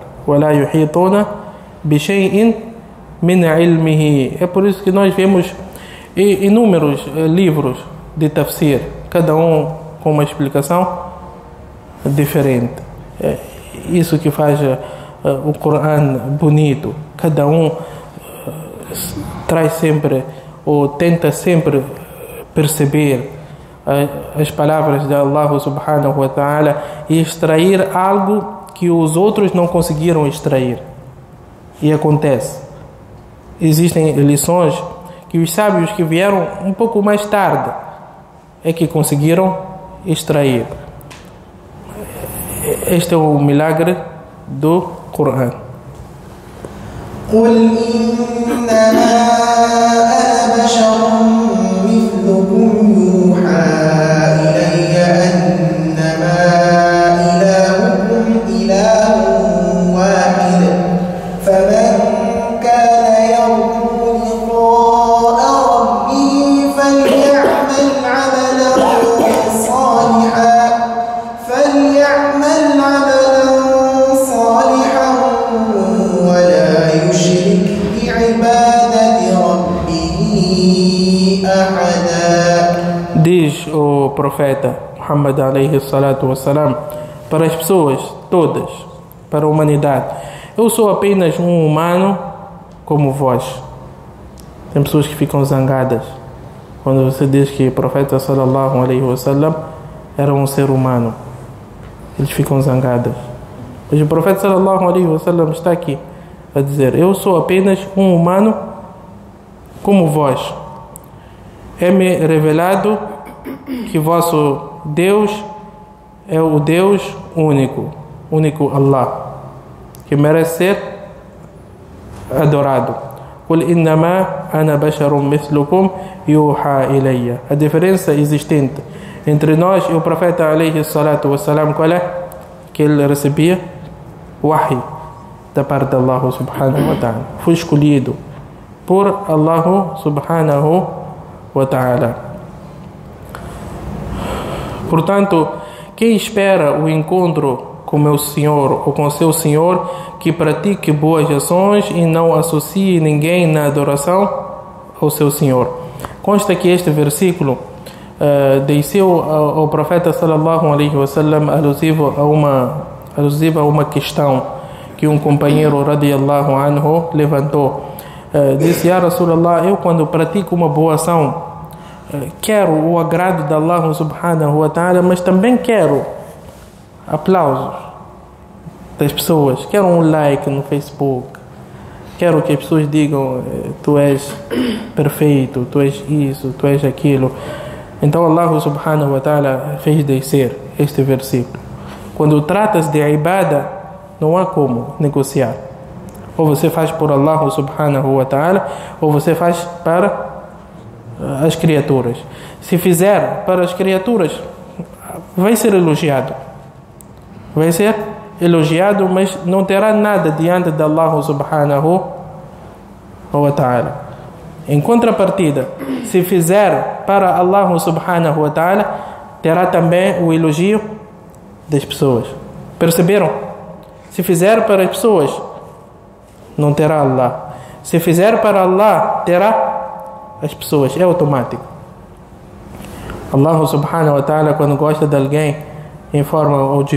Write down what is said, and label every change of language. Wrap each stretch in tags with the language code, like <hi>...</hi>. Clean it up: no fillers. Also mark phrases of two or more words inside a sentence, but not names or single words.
<ar>وَلَا يُحِيطُونَ بِشَيْءٍ مِنْ عِلْمِهِ.</ar> <pt>É por isso que nós vemos inúmeros livros de tafsir, cada um com uma explicação diferente. Isso que faz o Coran bonito. Cada um traz sempre, ou tenta sempre perceber as palavras de</pt> <ar>الله سبحانه وتعالى</ar> <pt>e extrair algo que os outros não conseguiram extrair. E acontece. Existem lições que os sábios que vieram um pouco mais tarde é que conseguiram extrair. Este é o milagre do Coran.</pt> <ar>قل إنما أنا بشر مثلكم يوحى إلي أنما إلهكم إله واحد فمن كان يرجو لقاء ربه فليعمل عملا صالحا ولا يشرك بعبادة ربه أحدا.</ar> <pt>Diz o profeta Muhammad</pt> <ar>عليه الصلاة والسلام</ar> <pt>para as pessoas todas, para a humanidade: eu sou apenas um humano como vós. Tem pessoas que ficam zangadas quando você diz que o profeta</pt> <ar>صلى الله عليه وسلم</ar> <pt>era um ser humano. Eles ficam zangados. Mas o profeta</pt> <ar>صلى الله عليه وسلم</ar> <pt>está aqui a dizer: eu sou apenas um humano como vós. É-me revelado que vosso Deus é o Deus único Allah, que merece ser adorado.</pt> <ar>قل إنما أنا بشر مثلكم يوحى إلي.</ar> <pt>A diferença existente entre nós e o profeta</pt> <ar>عليه الصلاة والسلام,</ar> <pt>qual é? Que ele recebia wahi da parte de</pt> <ar>الله سبحانه وتعالى.</ar> <pt>Foi escolhido por</pt> <ar>الله سبحانه وتعالى.</ar> <pt>Portanto, quem espera o encontro com meu Senhor ou com seu Senhor, que pratique boas ações e não associe ninguém na adoração ao seu Senhor. Consta que este versículo desceu ao profeta</pt> <ar>صلى الله عليه وسلم</ar> <pt>alusivo a uma questão que um companheiro</pt> <ar>رضي الله عنه</ar> <pt>levantou. Disse:</pt> <ar>يا رسول الله,</ar> <pt>eu quando pratico uma boa ação quero o agrado de</pt> <ar>الله سبحانه وتعالى,</ar> <pt>mas também quero aplausos das pessoas, quero um like no Facebook, quero que as pessoas digam: tu és perfeito, tu és isso, tu és aquilo. Então</pt> <ar>الله سبحانه وتعالى</ar> <pt>fez descer este versículo. Quando tratas de ibada, não há como negociar. Ou você faz por</pt> <ar>الله سبحانه وتعالى,</ar> <pt>ou você faz para as criaturas. Se fizer para as criaturas, vai ser elogiado. Vai ser elogiado, mas não terá nada diante de</pt> <ar>الله سبحانه وتعالى.</ar> <pt>Em contrapartida, se fizer para</pt> <ar>الله سبحانه وتعالى,</ar> <pt>terá também o elogio das pessoas. Perceberam? Se fizer para as pessoas, não terá Allah. Se fizer para Allah, terá as pessoas. É automático.</pt> <ar>الله سبحانه وتعالى,</ar> <pt>quando gosta de alguém, informa ao</pt>